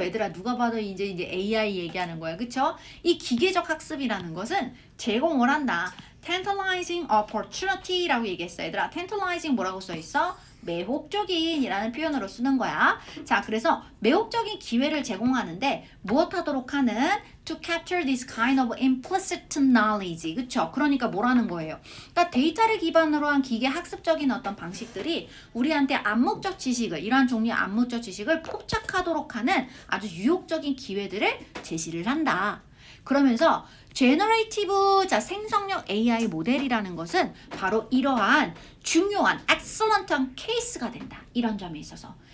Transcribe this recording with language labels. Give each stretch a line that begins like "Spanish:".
Korean: 얘들아, 누가 봐도 이제 AI 얘기하는 거야. 그쵸? 이 기계적 학습이라는 것은 제공을 한다. tantalizing opportunity라고 얘기했어. 얘들아, tantalizing 뭐라고 써 있어? 매혹적인이라는 표현으로 쓰는 거야. 자, 그래서 매혹적인 기회를 제공하는데 무엇하도록 하는?
English: To capture this kind of implicit knowledge.
Korean: 그쵸? 그러니까 뭐라는 거예요? 그러니까 데이터를 기반으로 한 기계 학습적인 어떤 방식들이 우리한테 암묵적 지식을, 이러한 종류의 암묵적 지식을 포착하도록 하는 아주 유혹적인 기회들을 제시를 한다. 그러면서 제너레이티브, 생성형 AI 모델이라는 것은 바로 이러한 중요한 excellent한 케이스가 된다. 이런 점에 있어서.